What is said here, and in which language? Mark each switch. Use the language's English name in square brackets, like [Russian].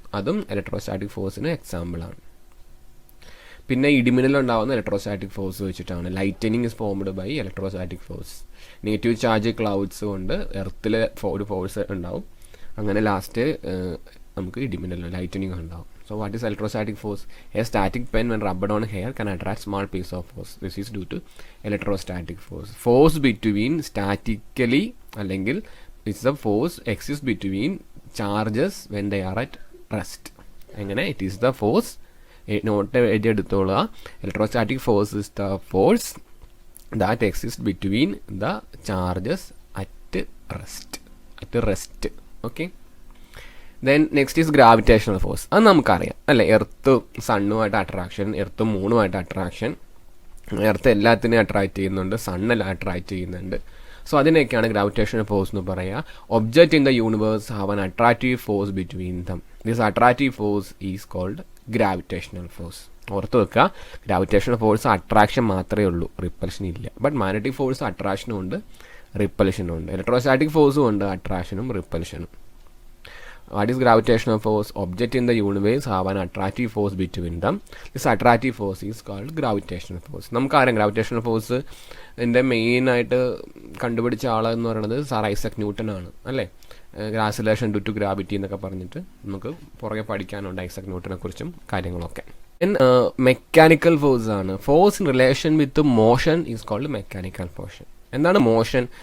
[Malayalam] അതും ഇലക്ട്രോസ്റ്റാറ്റിക് ഫോഴ്സിന് എക്സാമ്പിളാണ്. പിന്നെ ഇടിമിന്നലുണ്ടാവുന്ന ഇലക്ട്രോസ്റ്റാറ്റിക് ഫോഴ്സ് വെച്ചിട്ടാണ്. [English] Lightning is formed by electrostatic force. [Malayalam] Negative charge clouds കൊണ്ട് എർത്തിൽ ഒരു ഫോഴ്സ് ഉണ്ടാവും. അങ്ങനെ ലാസ്റ്റ് നമുക്ക് ഇടിമിന്നൽ, ലൈറ്റനിങ് ഉണ്ടാവും. [English] So what is electrostatic force? A static pen when rubbed on hair can attract small piece of force. This is due to electrostatic force. Force between statically അല്ലെങ്കിൽ it's the force exists between charges when they are at rest. എങ്ങനെ? It is the force, [Malayalam] not എഴുതിയെടുത്തോളുക. [English] Electrostatic force is the force that exist between the charges at rest. Okay, then next is gravitational force. [Malayalam] അത് നമുക്കറിയാം അല്ലേ, earth സണ്ണുമായിട്ട് attraction, earth മൂണുമായിട്ട് attraction, earth എല്ലാത്തിനെയും attract ചെയ്യുന്നുണ്ട്, സണ്ണെല്ലാം attract ചെയ്യുന്നുണ്ട്. So അതിനെയൊക്കെയാണ് gravitational force എന്ന് പറയുക. [English] Object in the universe have an attractive force between them. This attractive force is called gravitational force. [Malayalam] ഓർത്ത് വെക്കുക, ഗ്രാവിറ്റേഷണൽ ഫോഴ്സ് അട്രാക്ഷൻ മാത്രമേ ഉള്ളൂ, റിപ്പൽഷൻ ഇല്ല. ബട്ട് മാഗ്നറ്റിക് ഫോഴ്സ് അട്രാക്ഷനും ഉണ്ട്, റിപ്പൽഷനും ഉണ്ട്. ഇലക്ട്രോസ്റ്റാറ്റിക് ഫോഴ്സും ഉണ്ട്, അട്രാക്ഷനും റിപ്പൽഷനും. [English] What is gravitational force? Object in the universe have an attractive force between them. This attractive force is called gravitational force. [Malayalam] നമുക്കറിയാം ഗ്രാവിറ്റേഷണൽ ഫോഴ്സ് ഇതിൻ്റെ മെയിനായിട്ട് കണ്ടുപിടിച്ച ആളെന്ന് പറയുന്നത് സർ ഐസക് ന്യൂട്ടൺ ആണ് അല്ലേ. ആക്സിലറേഷൻ ഡ്യൂ ടു ഗ്രാവിറ്റി എന്നൊക്കെ പറഞ്ഞിട്ട് നമുക്ക് പുറകെ പഠിക്കാനുണ്ട് ഐസക് ന്യൂട്ടനെ കുറിച്ചും കാര്യങ്ങളൊക്കെ. മെക്കാനിക്കൽ ഫോഴ്സ് ആണ്. [English] Force in relation with motion is called mechanical force. [Malayalam] എന്താണ് മോഷൻ?